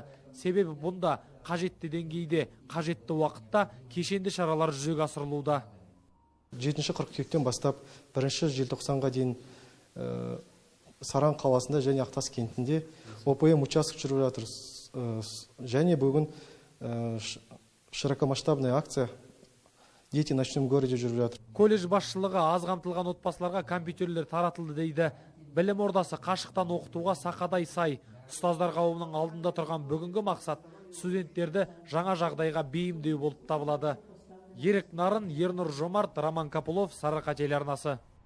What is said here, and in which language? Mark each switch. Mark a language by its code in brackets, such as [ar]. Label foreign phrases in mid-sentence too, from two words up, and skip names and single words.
[kk] Себебі бұнда қажетті деңгейде, қажетті уақытта кешенді шаралар жүзеге асырылуда. 7 қыркүйектен бастап 1 желтоқсанға дейін Саран қаласында және Ақтас кентінде ОПМ участок жүріп жатыр. Және бүгін [ru] широкомасштабная акция «Дети в ночном городе» [kk] жүріп жатыр. Колледж басшылығы аз қамтылған отбасыларға компьютерлер таратылды дейді. Білім ордасы қашықтан оқытуға сақадай сай. Ұстаздар қауымының алдында тұрған бүгінгі мақсат студенттерді жаңа жағдайға бейімдеу болып табылады. Ерік Нарын, Ернұр Жомарт, Роман Капулов, Сарыарқа телеарнасы.